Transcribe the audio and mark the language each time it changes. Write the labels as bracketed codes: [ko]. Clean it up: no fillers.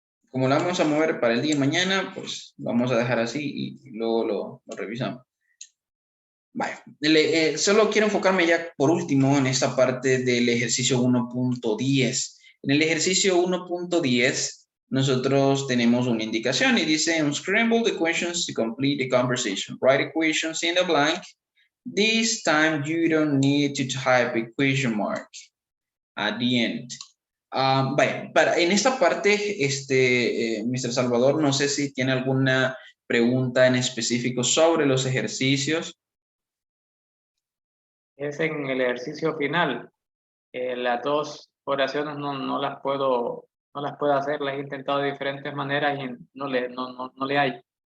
[es] Como la vamos a mover para el día de mañana, pues vamos a dejar así y luego lo revisamos. Vale. Solo quiero enfocarme ya por último en esta parte del ejercicio 1.10. En el ejercicio 1.10 nosotros tenemos una indicación y dice [en] unscramble the questions to complete the conversation. Write equations in the blank. This time you don't need to type a question mark at the end. [es] Vaya, en esta parte, Mr. Salvador, no sé si tiene alguna pregunta en específico sobre los ejercicios. Es en el ejercicio final. Las dos oraciones no las puedo hacer, las he intentado de diferentes maneras y no le hay.